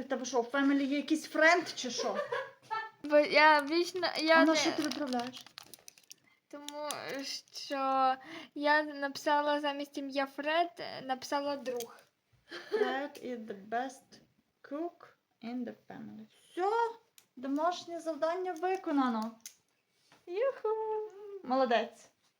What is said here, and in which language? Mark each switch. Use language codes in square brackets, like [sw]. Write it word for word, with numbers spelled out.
[uk] В тебе що, в family є якийсь френд чи що? Бо я вічно я А на не, що ти виправляєш? тому що я написала замість ім'я Фред, е, написала друг. [en] Fred is the best cook in the family. [uk] Все, домашнє завдання виконано. Юху! Молодець.